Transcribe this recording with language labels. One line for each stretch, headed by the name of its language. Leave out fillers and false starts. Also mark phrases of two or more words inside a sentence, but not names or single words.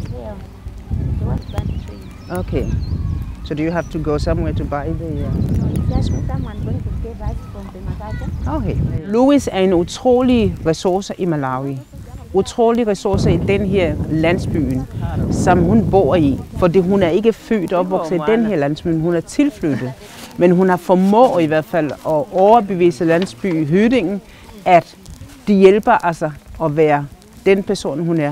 English: Okay. So do you have to go somewhere to buy the... Okay.
Danish: Louis er en utrolig ressource i Malawi. Utrolig ressourcer i den her landsbyen, som hun bor i. Fordi hun er ikke født og opvokset i den her landsby, hun er tilflyttet. Men hun har formået i hvert fald at overbevise landsby i Hødingen, at de hjælper altså at være den person, hun er.